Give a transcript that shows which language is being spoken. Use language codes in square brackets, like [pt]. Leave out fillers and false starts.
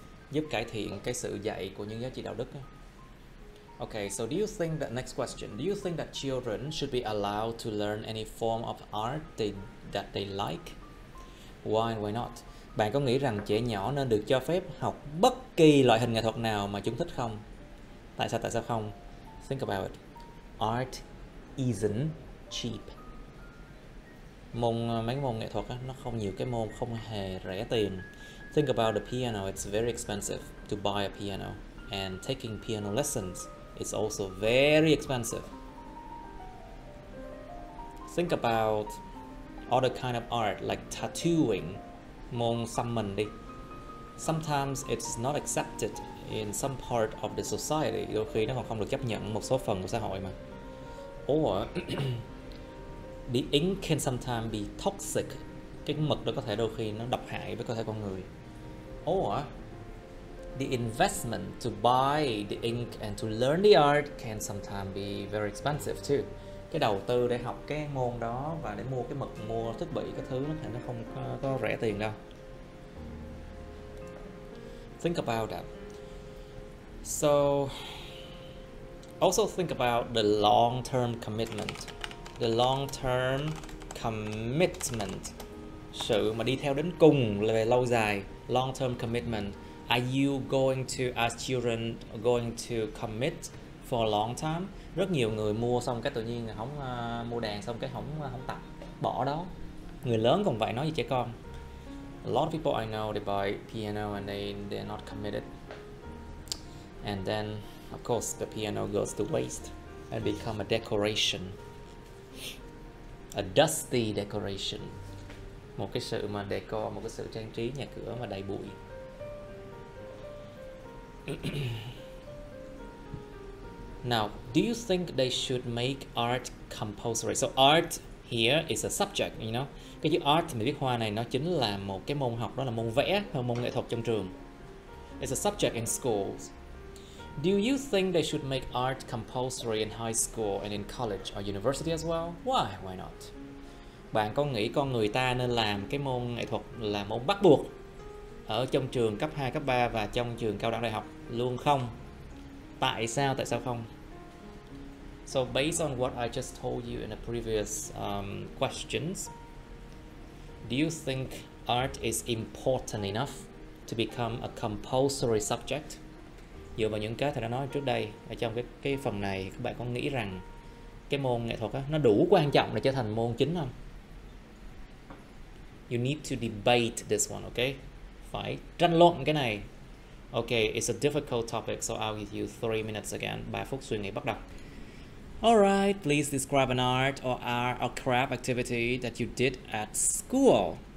[vi] Giúp cải thiện cái sự dạy của những giá trị đạo đức á. [en] Okay, so do you think that, next question, do you think that children should be allowed to learn any form of art that they like? Why and why not? [vi] Bạn có nghĩ rằng trẻ nhỏ nên được cho phép học bất kỳ loại hình nghệ thuật nào mà chúng thích không? Tại sao không? [en] Think about it. Art isn't cheap. [vi] mấy môn nghệ thuật á, nó không nhiều cái môn không hề rẻ tiền. [en] Think about the piano, it's very expensive to buy a piano, and taking piano lessons is also very expensive. Think about other kind of art like tattooing, [vi] môn xăm mình đi. [en] Sometimes it's not accepted in some part of the society, [vi] đôi khi nó còn không được chấp nhận một số phần của xã hội mà. [en] Or the ink can sometimes be toxic, [vi] cái mực đó có thể đôi khi nó độc hại với cơ thể con người. [en] Or the investment to buy the ink and to learn the art can sometimes be very expensive too. [vi] Cái đầu tư để học cái môn đó và để mua cái mực, mua thiết bị cái thứ nó không có rẻ tiền đâu. [en] Think about that. So also think about the long-term commitment. The long-term commitment, [vi] sự mà đi theo đến cùng là về lâu dài. [en] Long-term commitment. Are you going to, as children, going to commit for a long time? [vi] Rất nhiều người mua xong cái tự nhiên là không mua đàn xong cái không tập, bỏ đó. Người lớn còn vậy, nói với trẻ con. [en] A lot of people I know, they buy piano and they're not committed, and then of course the piano goes to waste and become a decoration, a dusty decoration, [vi] một cái sự mà decor, một cái sự trang trí nhà cửa mà đầy bụi. [en] Now, do you think they should make art compulsory? So art here is a subject, you know. [vi] Cái chữ art mình viết hoa này nó chính là một cái môn học, đó là môn vẽ hay môn nghệ thuật trong trường. [en] It's a subject in schools. Do you think they should make art compulsory in high school and in college or university as well? Why not? [vi] Bạn có nghĩ con người ta nên làm cái môn nghệ thuật là môn bắt buộc ở trong trường cấp 2, cấp 3 và trong trường cao đẳng đại học luôn không? Tại sao không? [en] So based on what I just told you in the previous questions, do you think art is important enough to become a compulsory subject? [vi] Dựa vào những cái thầy đã nói trước đây ở trong cái phần này, các bạn có nghĩ rằng cái môn nghệ thuật á, nó đủ quan trọng để trở thành môn chính không? [en] You need to debate this one, okay? [vi] Phải tranh luận cái này. [en] Okay, it's a difficult topic, so I'll give you 3 minutes again. [vi] 3 phút suy nghĩ bắt đầu. [en] Alright, please describe an art or art or craft activity that you did at school.